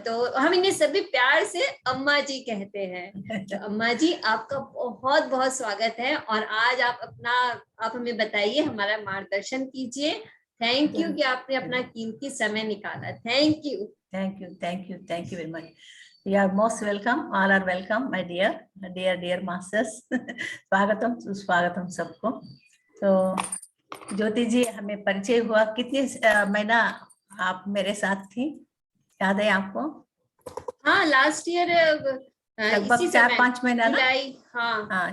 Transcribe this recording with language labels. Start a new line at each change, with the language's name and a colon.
Hindi: तो हम इन्हें सभी प्यार से अम्मा जी कहते हैं। तो अम्मा जी आपका बहुत बहुत स्वागत है। और आज आप हमें बताइए, हमारा मार्गदर्शन कीजिए।
English: thank you
Hindi: कि आपने अपना कीमती समय निकाला।
English: Thank you very much. You are most welcome. All are welcome, my dear masters.
Hindi: स्वागतम सुस्वागतम सबको। तो ज्योति जी, हमें परिचय हुआ कितने महीना आप मेरे साथ थी, याद है आपको? हाँ,
English: last year
Hindi: लगभग 4-5 महीना ना? जुलाई, हाँ